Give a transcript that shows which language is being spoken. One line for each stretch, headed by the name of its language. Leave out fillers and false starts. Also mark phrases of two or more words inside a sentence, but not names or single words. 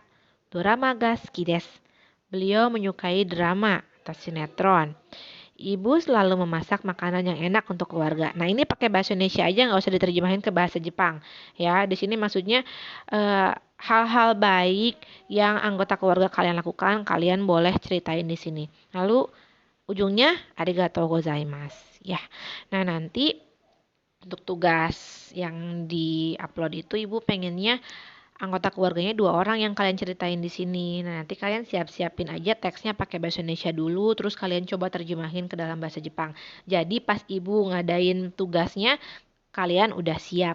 Japanese: ドラマが好きです.
Indonesian: Beliau menyukai drama atau sinetron. Ibu selalu memasak makanan yang enak untuk keluarga. Nah, ini pakai bahasa Indonesia aja, nggak usah diterjemahin ke bahasa Jepang. Ya, di sini maksudnya hal-hal baik yang anggota keluarga kalian lakukan, kalian boleh ceritain di sini. Lalu ujungnya
Japanese: ありがとうございます.
Indonesian: Ya. Nah, nanti untuk tugas yang di-upload itu ibu pengennya anggota keluarganya 2 orang yang kalian ceritain di sini. Nah, nanti kalian siap-siapin aja teksnya pakai bahasa Indonesia dulu, terus kalian coba terjemahin ke dalam bahasa Jepang. Jadi pas ibu ngadain tugasnya, kalian udah siap.